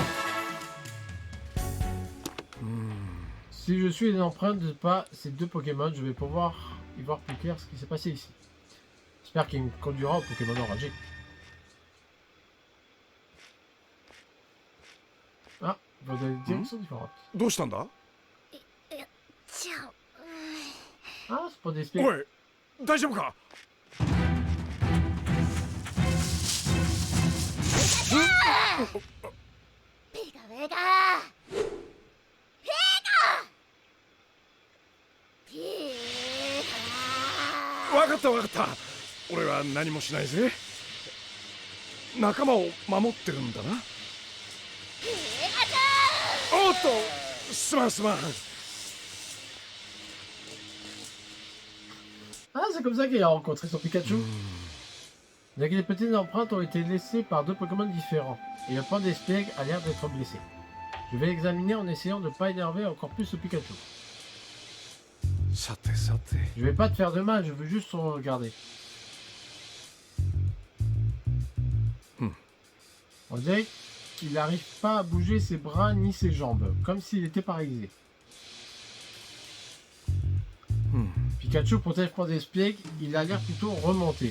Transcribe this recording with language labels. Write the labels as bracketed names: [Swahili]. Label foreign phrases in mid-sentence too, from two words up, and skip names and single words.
[French] Si je suis les empreintes de pas ces deux Pokémon, je vais pouvoir y voir plus clair ce qui s'est passé ici. J'espère qu'il me conduira au Pokémon enragé. Ah, vous avez des directions différentes. [Japanese] どうしたんだちゃう。 [French] Ah, c'est pas des spectres. [Japanese] おい大丈夫かペガペガ。ペガ。ペガ。わかったわかった俺は何もしないぜ仲間を守ってるんだなおっとすまんすまん [French] Ah, c'est comme ça qu'il a rencontré son Pikachu. Donc les petites empreintes ont été laissées par deux Pokémon différents. Et le point d'Espeg a l'air d'être blessé. Je vais l'examiner en essayant de ne pas énerver encore plus ce Pikachu. [Japanese] さてさて [French] Je vais pas te faire de mal, je veux juste te regarder. On dirait qu'il n'arrive pas à bouger ses bras ni ses jambes, comme s'il était paralysé. Pikachu protège pour des espiègles, il a l'air plutôt remonté.